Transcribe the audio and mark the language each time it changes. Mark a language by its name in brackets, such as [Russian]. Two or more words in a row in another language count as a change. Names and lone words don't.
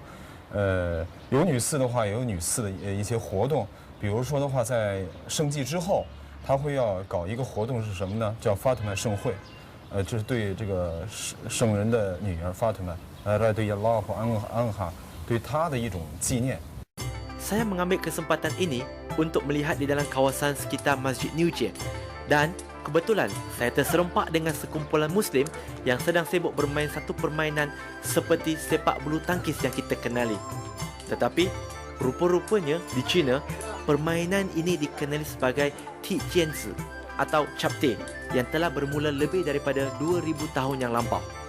[Chinese] 有女寺的话，也有女寺的一些活动。比如说的话，在圣祭之后，他会要搞一个活动是什么呢？叫法特曼盛会。这是对这个圣人的女儿法特曼，对Allah和安哈，对她的一种纪念。 [Malay] Saya mengambil kesempatan ini untuk melihat di dalam kawasan sekitar Masjid Niu Jie dan kebetulan saya terserempak dengan sekumpulan Muslim yang sedang sibuk bermain satu permainan seperti sepak bulu tangkis yang kita kenali. Tetapi rupa-rupanya di China, permainan ini dikenali sebagai Ti Jianzi atau Capte yang telah bermula lebih daripada 2000 tahun yang lampau.